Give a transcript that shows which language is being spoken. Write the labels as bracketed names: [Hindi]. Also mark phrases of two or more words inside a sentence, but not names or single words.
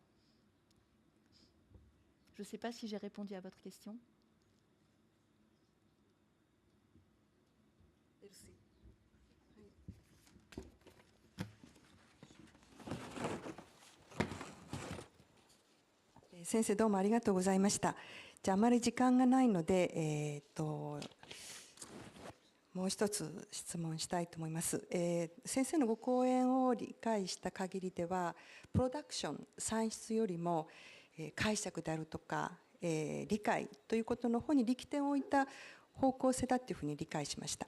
[French] Je ne sais pas si j'ai répondu à votre question. Merci. [Japanese] 先生どうもありがとうございました。じゃああまり時間がないので、もう一つ質問したいと思います。先生のご講演を理解した限りでは、プロダクション、算出よりも、解釈であるとか、理解ということの方に力点を置いた方向性だというふうに理解しました。